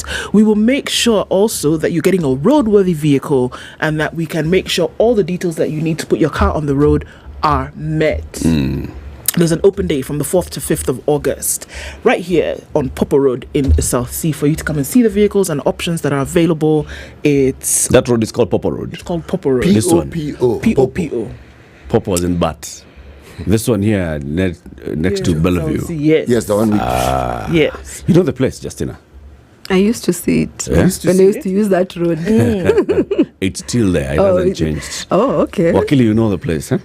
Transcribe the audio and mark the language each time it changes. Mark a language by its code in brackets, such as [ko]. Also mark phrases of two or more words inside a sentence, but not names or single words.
[en] We will make sure also that you're getting a roadworthy vehicle, and that we can make sure all the details that you need to put your car on the road are met. There's an open day from the 4th to 5th of August right here on Popo Road in South Sea for you to come and see the vehicles and options that are available. That road is called Popo Road. It's called Popo Road. P-O-P-O. P-O-P-O. Popo as in bat. This one here, next to Bellevue. Yes. Yes, the one with... Yes. You know the place, Justina? I used to see it Yeah? when I used to use that road. It's still there. It hasn't changed. Oh, okay. Wakili, you know the place, huh?